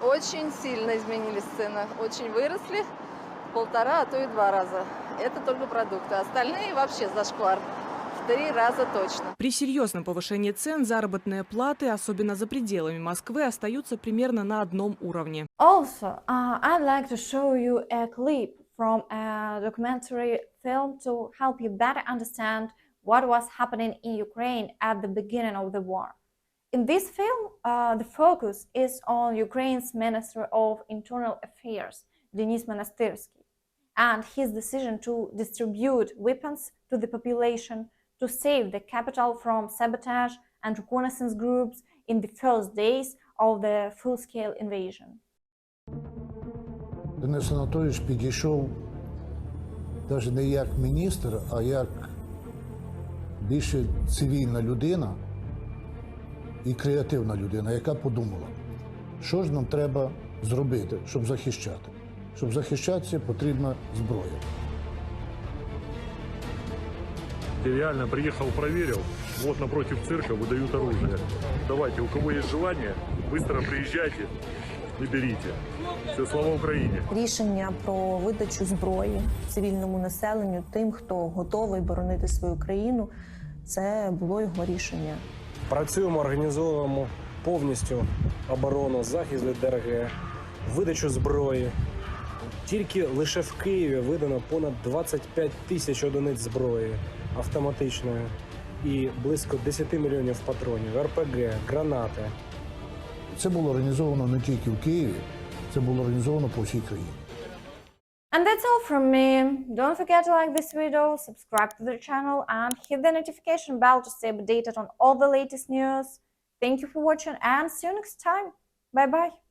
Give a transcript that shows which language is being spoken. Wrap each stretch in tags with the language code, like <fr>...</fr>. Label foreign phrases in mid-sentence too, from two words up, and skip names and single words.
<ru>Очень сильно изменились цены, очень выросли, 1,5, а то и 2 раза. Это только продукты, остальные вообще зашквар. 3 раза точно. При серьезном повышении цен заработные платы, особенно за пределами Москвы, остаются примерно на одном уровне.</ru> <en>Also, I'd like to show you a clip from a documentary film to help you better understand what was happening in Ukraine at the beginning of the war. In this film, the focus is on Ukraine's Minister of Internal Affairs, Denis Monastyrsky, and his decision to distribute weapons to the population to save the capital from sabotage and reconnaissance groups in the first days of the full-scale invasion.</en> <uk>Денис Анатолійович підійшов навіть не як міністр, а як більше цивільна людина і креативна людина, яка подумала, що ж нам треба зробити, щоб захищати. Щоб захищатися, потрібна зброя.</uk> <ru>Я реально приехал, проверил. Вот напротив цирка выдают оружие. Давайте, у кого есть желание, быстро приезжайте и берите. Все,</ru> <uk>слава Україні! Рішення про видачу зброї цивільному населенню, тим, хто готовий боронити свою країну, це було його рішення. Працюємо, організовуємо повністю оборону, захист від ДРГ, видачу зброї. Тільки лише в Києві видано понад 25 тисяч одиниць зброї автоматичної і близько 10 мільйонів патронів, РПГ, гранати. Це було організовано не тільки в Києві, це було організовано по всій країні.</uk> <en>And that's all from me. Don't forget to like this video, subscribe to the channel and hit the notification bell to stay updated on all the latest news. Thank you for watching and see you next time. Bye bye.</en>